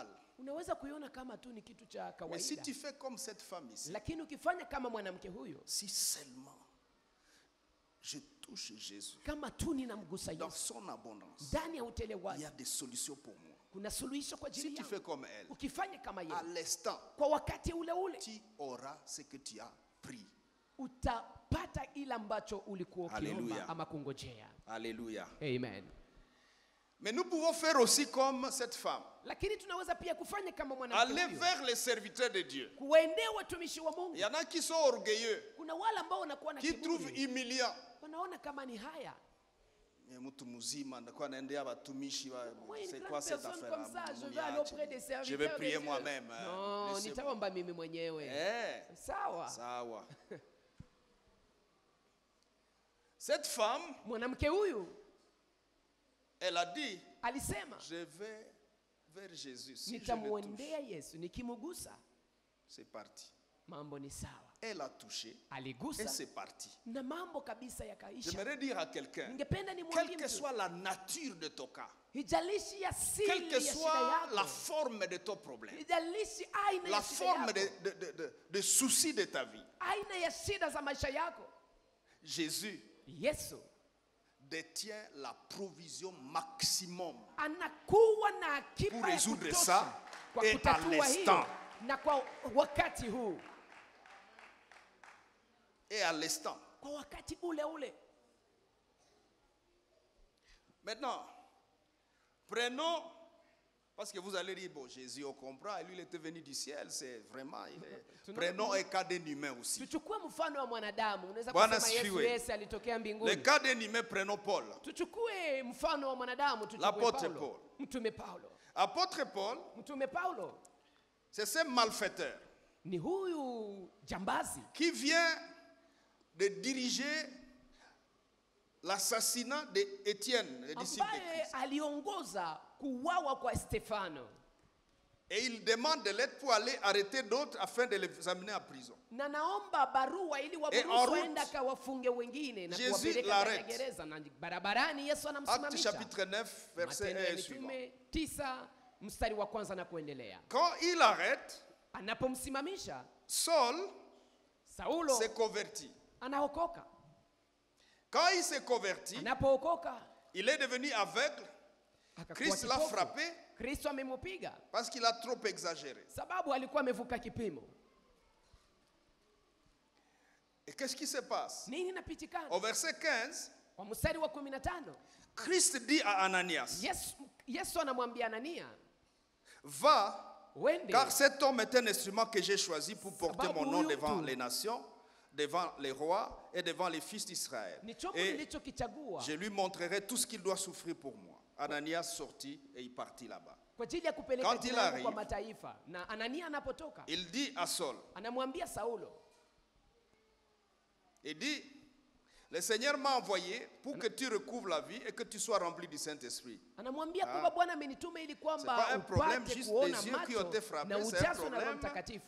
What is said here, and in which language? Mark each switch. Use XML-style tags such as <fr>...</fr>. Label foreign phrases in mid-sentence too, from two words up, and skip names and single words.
<sw>unaweza kuiona kama tu ni kitu cha</sw> <fr>Mais si</fr> <sw>kawaida,</sw> <fr>tu fais comme cette femme ici,</fr> <sw>lakini ukifanya kama mwanamke huyo,</sw> <fr>si seulement je touche Jésus</fr> <sw>kama tu ninamgusa</sw> <fr>dans</fr> <sw>Yesu</sw> <fr>son abondance,</fr> <sw>ndani ya utele</sw> <fr>il y</fr> <sw>wake,</sw> <fr>a des solutions pour moi.</fr> <sw>kuna suluhisho kwa</sw> <fr>Si</fr> <sw>ajili</sw> <fr>tu</fr> <sw>yangu.</sw> <fr>fais comme elle,</fr> <sw>Ukifanya kama</sw> <fr>à</fr> <sw>yeye,</sw> <fr>l'instant,</fr> <sw>kwa wakati ule ule</sw> <fr>tu auras ce que tu as pris.</fr> <sw>utapata ile ambacho ulikuwa Hallelujah. ukiomba ama kungojea.</sw> <fr>Alléluia. Amen. Mais nous pouvons faire aussi comme cette femme.</fr> <sw>Lakini tunaweza pia kufanya kama mwanamke</sw> <fr>Aller</fr> <sw>huyo,</sw> <fr>vers les serviteurs de Dieu.</fr> <sw>kuwaendea watumishi wa</sw> <fr>Il</fr> <sw>Mungu.</sw> <fr>y en a qui sont orgueilleux,</fr> <sw>Kuna wale ambao wanakuwa na</sw> <fr>qui trouvent</fr> <sw>kiburi,</sw> <fr>humiliant.</fr> <sw>wanaona kama ni haya. Mtu mzima anakuwa anaendea watumishi wa</sw> <fr>Moi, une c'est grande quoi cette personne affaire comme ça, je vais là? aller auprès des serviteurs Je vais de prier Dieu. moi-même. Non, Laissez-moi.</fr> <sw>nitaomba mimi mwenyewe. Eh, Sawa. sawa.</sw> <fr>Cette femme,</fr> <sw>Mwanamke huyu</sw> <fr>elle a dit,</fr> <sw>alisema,</sw> <fr>je vais vers Jésus. Si je le touche,</fr> <sw>nitamwendea Yesu, nikimgusa</sw> <fr>c'est parti.</fr> <sw>mambo ni sawa.</sw> <fr>Elle a touché et</fr> <sw>Aligusa</sw> <fr>c'est parti.</fr> <sw>na mambo kabisa yakaisha.</sw> <fr>J'aimerais dire à quelqu'un,</fr> <sw>Ningependa</sw> <fr>quelle</fr> <sw>nimwambie</sw> <fr>que</fr> <sw>mtu,</sw> <fr>soit la nature de ton cas,</fr> <sw>hijalishi</sw> <fr>quelle</fr> <sw>asili</sw> <fr>que</fr> <sw>ya shida</sw> <fr>soit la</fr> <sw>yako,</sw> <fr>forme de ton problème,</fr> <sw>hijalishi aina</sw> <fr>la</fr> <sw>ya shida</sw> <fr>forme</fr> <sw>yako,</sw> <fr>de soucis de ta vie,</fr> <sw>aina ya shida za maisha yako,</sw> <fr>Jésus</fr> <sw>Yesu</sw> <fr>détient la provision maximum</fr> <sw>anakuwa na akiba</sw> <fr>pour</fr> <sw>ya</sw> <fr>résoudre</fr> <sw>kutosha</sw> <fr>ça</fr> <sw>kwa</sw> <fr>et à</fr> <sw>kutatua hiyo,</sw> <fr>l'instant.</fr> <sw>na kwa wakati huu,</sw> <fr>Et à l'instant.</fr> <sw>kwa wakati ule ule.</sw> <fr>Maintenant, prenons, parce que vous allez dire, bon, Jésus, on comprend, lui, il était venu du ciel, c'est vraiment, prenons un cas d'un humain aussi.</fr> <sw>Tuchukue mfano wa mwanadamu. Unaweza Bwana kusema Yesu asifiwe. Yesu alitokea</sw> <fr>Le</fr> <sw>mbinguni.</sw> <fr>cas d'un humain, prenons Paul.</fr> <sw>Tuchukue mfano wa mwanadamu, tuchukue</sw> <fr>L'apôtre</fr> <sw>Paulo.</sw> <fr>Paul.</fr> <sw>Mtume Paulo.</sw> <fr>Apôtre Paul,</fr> <sw>Mtume Paulo</sw> <fr>c'est ce malfaiteur</fr> <sw>ni huyu jambazi</sw> <fr>qui vient de diriger l'assassinat d'Étienne, le disciple de</fr> <sw>ambaye</sw> <fr>Christ.</fr> <sw>aliongoza kuuawa kwa Stefano,</sw> <fr>Et il demande de l'aide pour aller arrêter d'autres afin de les amener en prison.</fr> <sw>na naomba barua ili</sw> <fr>en</fr> <sw>waburusu</sw> <fr>route,</fr> <sw>waenda kawafunge wengine na</sw> <fr>Jésus</fr> <sw>kuwapeleka ndani ya</sw> <fr>l'arrête.</fr> <sw>gereza, na barabarani Yesu</sw> <fr>Acte</fr> <sw>anamsimamisha.</sw> <fr>chapitre 9, verset</fr> <sw>Matendo ya</sw> <fr>1 et suivant.</fr> <sw>Mitume 9 mstari wa kwanza na kuendelea.</sw> <fr>Quand il arrête,</fr> <sw>Anapomsimamisha,</sw> <fr>Saul</fr> <sw>Saulo</sw> <fr>s'est converti.</fr> <sw>anaokoka.</sw> <fr>Quand il s'est converti,</fr> <sw>Anapookoka,</sw> <fr>il est devenu aveugle.</fr> <sw>akakuwa</sw> <fr>Christ l'a</fr> <sw>kipofu.</sw> <fr>frappé</fr> <sw>Kristo amemupiga</sw> <fr>parce qu'il a trop exagéré.</fr> <sw>sababu alikuwa amevuka kipimo.</sw> <fr>Et qu'est-ce qui se passe?</fr> <sw>Nini napitikana?</sw> <fr>Au verset 15,</fr> <sw>Kwa mstari wa 15,</sw> <fr>Christ dit à Ananias,</fr> <sw>Yesu anamwambia Anania,</sw> <fr>va,</fr> <sw>wende,</sw> <fr>car cet homme est un instrument que j'ai choisi pour porter</fr> <sw>Sababu</sw> <fr>mon nom</fr> <sw>huyu</sw> <fr>devant</fr> <sw>tu</sw> <fr>les nations, devant les rois et devant les fils d'Israël.</fr> <sw>ni chombo</sw> <fr>Et</fr> <sw>nilichokichagua</sw> <fr>je lui montrerai tout ce qu'il doit souffrir pour moi. Ananias sortit et il partit là-bas.</fr> <sw>kwa ajili ya kupeleka</sw> <fr>Quand il</fr> <sw>jina langu kwa</sw> <fr>arrive,</fr> <sw>mataifa. Na Anania anapotoka,</sw> <fr>Il dit à Saul,</fr> <sw>anamwambia Saulo,</sw> <fr>il dit, le Seigneur m'a envoyé pour que tu recouvres la vie et que tu sois rempli du Saint-Esprit.</fr> <sw>anamwambia kwamba Bwana amenituma ili</sw> <fr>C'est pas</fr> <sw>kwamba</sw> <fr>un problème</fr> <sw>upate</sw> <fr>juste</fr> <sw>kuona</sw> <fr>des yeux qui ont été</fr> <sw>macho</sw> <fr>frappés,</fr> <sw>na</sw> <fr>c'est un</fr> <sw>ujazwe na Roho</sw> <fr>problème</fr> <sw>Mtakatifu.</sw>